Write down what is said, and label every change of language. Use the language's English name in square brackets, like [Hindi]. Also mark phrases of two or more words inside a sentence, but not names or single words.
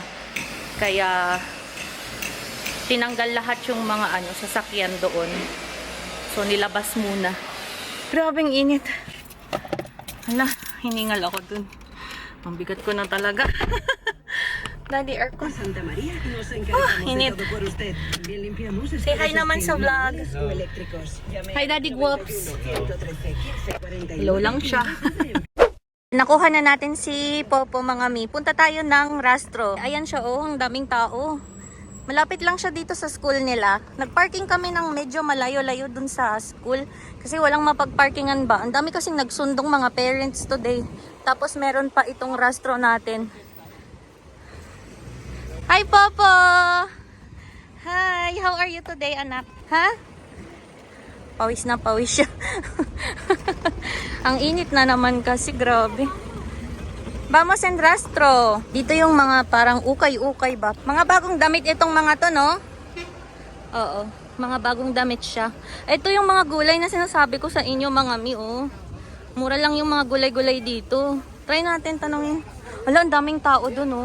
[Filipino] Kaya tinanggal lahat yung mga sasakyan doon. So nilabas muna. Grabeng init. Hala, hiningal ako dun. Ang bigat ko na talaga. Daddy, aircon. [Spanish] Santa María, nos encargamos [Filipino] init. [Spanish] de todo por usted. También limpiamos [English] Say hi [Filipino] naman sa vlog. [Spanish] eléctricos. Llame Hi, Daddy Guaps. 113 15 41. [Filipino] Hello lang siya. Nakuha na natin si Popo, mga mi. Punta tayo ng Rastro. Ayan siya, ang daming tao. Malapit lang siya dito sa school nila. Nagparking kami ng medyo malayo-layo dun sa school. Kasi walang mapagparkingan ba. Ang dami kasing nagsundong mga [English] parents today. [Filipino] Tapos meron pa itong Rastro natin. Hi, Popo! Hi! [English] How are you today, [Filipino] anak? Ha? Pawis na pawis siya. Ang init na naman kasi, grabe. [Spanish] Vamos en Rastro. [Filipino] Dito yung mga parang ukay-ukay ba? Mga bagong damit itong mga to, no? Oo, mga bagong damit siya. Ito yung mga gulay na sinasabi ko sa inyo, mga mi, oh. Mura lang yung mga gulay-gulay dito. Try natin tanongin. Wala, ang daming tao dun, oh.